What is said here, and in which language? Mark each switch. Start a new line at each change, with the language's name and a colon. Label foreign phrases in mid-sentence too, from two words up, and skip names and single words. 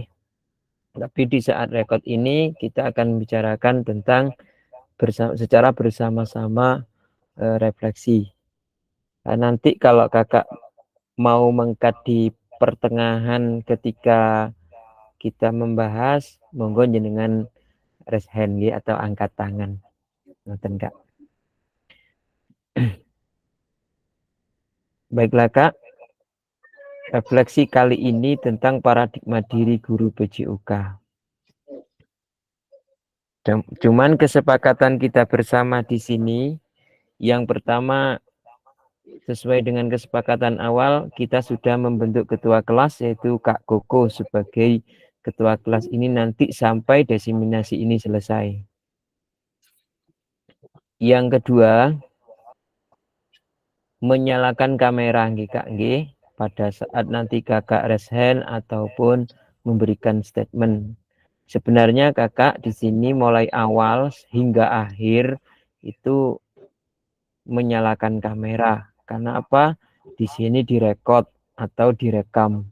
Indonesian: Tapi di saat rekod ini kita akan membicarakan tentang secara bersama-sama refleksi. Nah, nanti kalau kakak mau mengkat di pertengahan ketika kita membahas,
Javanese: monggo jenengan
English: raise hand
Indonesian: atau angkat tangan. Ngoten Kak. Baiklah Kak. Refleksi kali ini tentang paradigma diri guru PJOK. Cuman kesepakatan kita bersama di sini, yang pertama sesuai dengan kesepakatan awal, kita sudah membentuk ketua kelas yaitu Kak Koko sebagai ketua kelas ini nanti sampai diseminasi ini selesai. Yang kedua, menyalakan kamera nggih Kak nggih pada saat nanti kakak
English: raise hand
Indonesian: ataupun memberikan statement. Sebenarnya kakak di sini mulai awal hingga akhir itu menyalakan kamera. Karena apa? Di sini direkod atau direkam.